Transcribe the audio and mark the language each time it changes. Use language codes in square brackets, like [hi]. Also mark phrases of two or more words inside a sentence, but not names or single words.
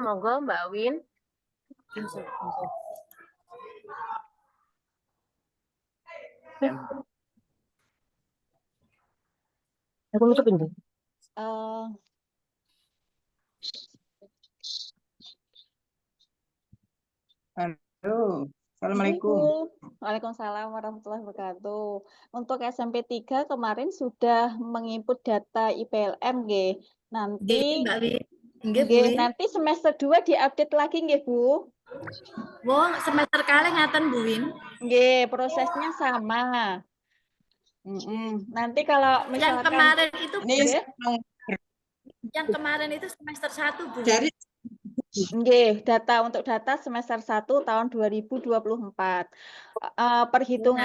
[id] Monggo, Mbak Win. Aku nutup ini. Halo, Assalamualaikum. [ar] Waalaikumsalam warahmatullahi wabarakatuh. [id] Untuk SMP 3 kemarin sudah menginput data IPLM, nggih. Nanti Mbak Win. Nggih, Bu nggih, Win. nanti semester 2 diupdate lagi nggih, Bu. [jv] Wong semester kalih ngaten Bu Win. [id] Nggih, prosesnya sama. Nanti kalau Yang misalkan kemarin itu nggih, yang kemarin itu semester 1 Bu. Dari nggih, untuk data semester 1 tahun 2024. Perhitungan